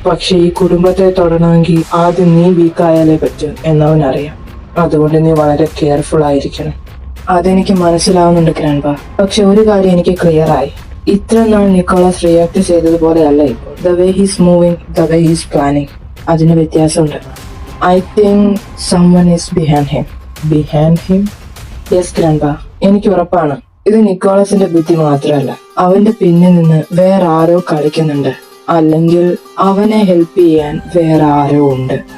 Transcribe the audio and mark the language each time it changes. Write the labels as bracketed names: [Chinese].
[Malayalam] പക്ഷെ ഈ കുടുംബത്തെ തൊടണമെങ്കിൽ ആദ്യം നീ വീക്കായാലേ പറ്റൂ എന്നവനറിയാം. അതുകൊണ്ട് നീ വളരെ കെയർഫുൾ ആയിരിക്കണം. അതെനിക്ക് മനസ്സിലാവുന്നുണ്ട് ഗ്രാൻഡ്പ. പക്ഷെ ഒരു കാര്യം എനിക്ക് ക്ലിയർ ആയി. ഇത്ര നാൾ നിക്കോളാസ് റിയാക്ട് ചെയ്തതുപോലെ അല്ല ഇപ്പോൾ. [English] the way he's moving, the way he's planning, [Malayalam] അതിന് വ്യത്യാസമുണ്ട്. [English] I think someone is behind him. Behind him? Yes grandpa, [Malayalam] എനിക്ക് ഉറപ്പാണ്. ഇത് നിക്കോളസിന്റെ ബുദ്ധി മാത്രമല്ല, അവന്റെ പിന്നിൽ നിന്ന് വേറെ ആരോ കളിക്കുന്നുണ്ട്. അല്ലെങ്കിൽ അവനെ ഹെൽപ്പ് ചെയ്യാൻ വേറെ ആരോ ഉണ്ട്.